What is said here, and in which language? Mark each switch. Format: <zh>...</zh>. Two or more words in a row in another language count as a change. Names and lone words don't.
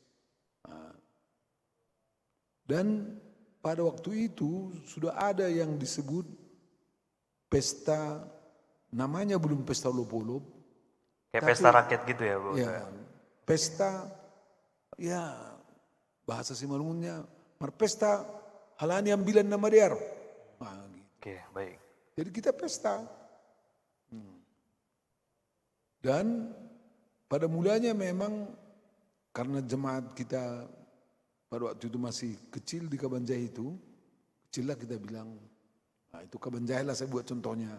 <id>Dan pada waktu itu sudah ada yang disebut pesta, namanya belum pesta olok-olok. Kayak pesta rakyat gitu ya, Bu? Ya, pesta, ya bahasa Simalungunnya,</id> <bts>marpesta halani ambilan nama diar.</bts> <id>Nah, gitu. Oke, baik. Jadi kita pesta. Dan pada mulanya memang karena jemaat kita pada waktu itu masih kecil di Kabanjahe itu, kecil lah kita bilang, nah itu Kabanjahe lah saya buat contohnya.</id>